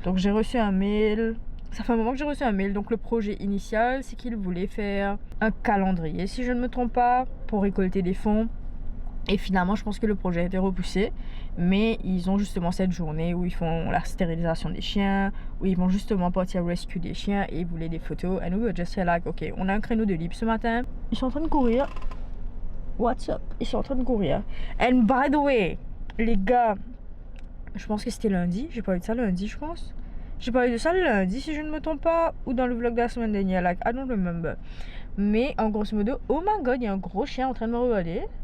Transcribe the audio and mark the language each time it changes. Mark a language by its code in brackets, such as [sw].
[fr] Donc j'ai reçu un mail. Ça fait un moment que j'ai reçu un mail. Donc le projet initial, c'est qu'ils voulaient faire un calendrier, si je ne me trompe pas, pour récolter des fonds. Et finalement, je pense que le projet a été repoussé. Mais ils ont justement cette journée où ils font la stérilisation des chiens, où ils vont justement partir rescue des chiens et ils voulaient des photos. [en] And we were just like, ok, [fr] on a un créneau de libre ce matin. Ils sont en train de courir. [en] What's up? [fr] Ils sont en train de courir. [en] And by the way, [fr] les gars, je pense que c'était lundi. J'ai parlé de ça lundi, je pense. J'ai parlé de ça le lundi, si je ne me trompe pas, ou dans le vlog de la semaine dernière. [en] Like, I don't remember. [fr] Mais en grosso modo, [en] oh my god, [fr] il y a un gros chien en train de me regarder.